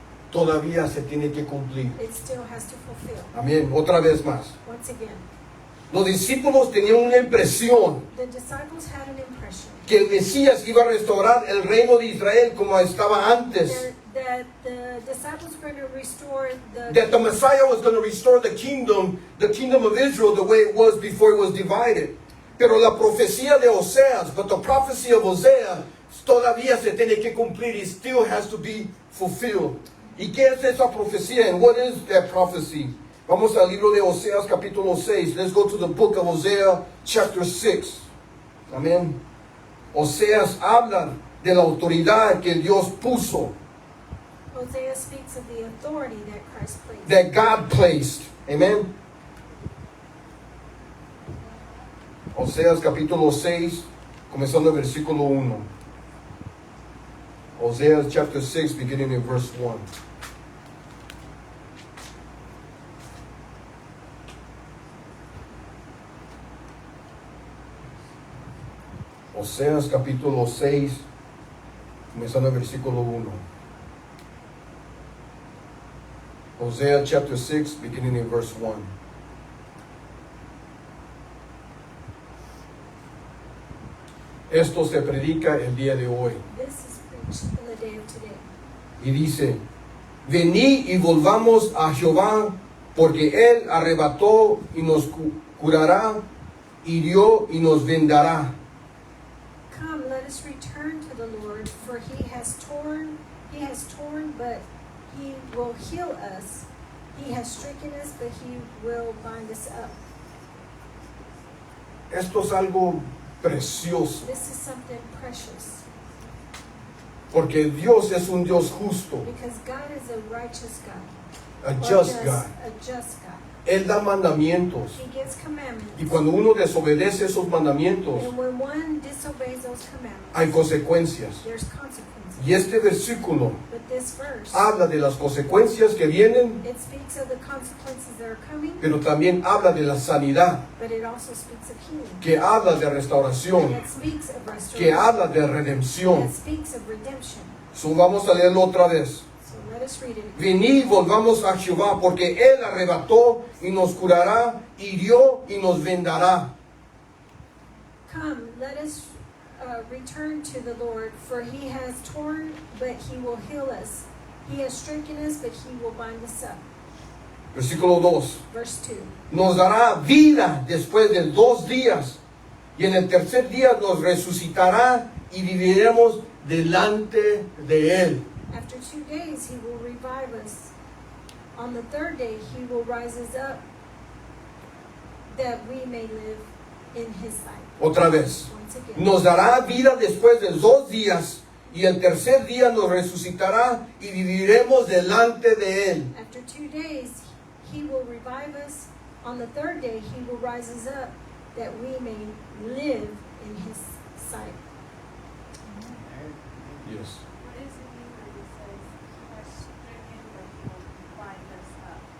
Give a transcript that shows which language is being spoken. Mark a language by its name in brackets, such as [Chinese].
[Spanish] todavía se tiene que cumplir. [English] it still has to fulfill. [Spanish] Amén. Otra vez más. [English] Once again, [Spanish] Los discípulos tenían una impresión [English] the disciples had an impression [Spanish] que el Mesías iba a restaurar el reino de Israel como estaba antes. [English] that the disciples were going to restore That the Messiah was going to restore the kingdom of Israel the way it was before it was divided. [Spanish] Pero la profecía de Oseas, [English] but the prophecy of Hosea [Spanish] todavía se tiene que cumplir. [English] It still has to be fulfilled. [Spanish] ¿Y qué es esa profecía? [English] And what is that prophecy? [Spanish] Vamos al libro de Oseas capítulo 6. [English] Let's go to the book of Hosea chapter 6. [Spanish] Amén. Oseas habla de la autoridad que Dios puso, [English] Hosea speaks of the authority that Christ placed. that God placed. Amen. [Spanish] Oseas capítulo 6, comenzando el versículo 1. [English] Oseas chapter 6, beginning in verse 1. [Spanish] Oseas capítulo 6, comenzando el versículo 1. [English] Hosea chapter 6, beginning in verse 1. [Spanish] Esto se predica el día de hoy. [English] This is preached in the day of today. [Spanish] Y dice, venid y volvamos a Jehová, porque Él arrebató y nos curará, hirió y nos vendará. [English] Come, let us return to the Lord, for he has torn, but he will heal us. He has stricken us, but he will bind us up. [Spanish] Esto es algo precioso, [English] This is something precious, [Spanish] porque Dios es un Dios justo, [English] because God is a righteous God. a Or just God. A just God. [Spanish] Él da mandamientos. [English] He gives commandments. [Spanish] Y cuando uno desobedece esos mandamientos, [English] And when one disobeys those commandments, [Spanish] hay consecuencias. [English] there's consequences. [Spanish] Y este versículo [English] But this verse, [Spanish] habla de las consecuencias que vienen, [English] it speaks of the consequences that are coming, [Spanish] pero también habla de la sanidad, [English] but it also speaks of healing. [Spanish] que habla de [English] And [Spanish] restauración, [English] it speaks of [Spanish] que [English] restoration. [Spanish] habla de [English] And [Spanish] redención. [English] it speaks of redemption. [Spanish] So, vamos a leerlo otra vez. [English] So let us read it. [Spanish] Venid, volvamos a Jehová, porque Él arrebató y nos curará, hirió y nos vendará. [English] Come, let us return to the Lord, for he has torn, but he will heal us. He has stricken us, but he will bind us up. [Spanish] Versículo 2. [English] Verse 2. [Spanish] Nos dará vida después de 2 días, y en el tercer día nos resucitará y viviremos delante de Él. [English] After 2 days he will revive us. On the third day he will rise us up, that we may live in his sight. [Spanish] Otra vez. [English] Once again. [Spanish] Nos dará vida después de 2 días, y el tercer día nos resucitará y viviremos delante de Él. [English] After 2 days he will revive us. On the third day he will rise us up, that we may live in his sight. Yes. What does it mean when it says he has stricken but he will bind us up?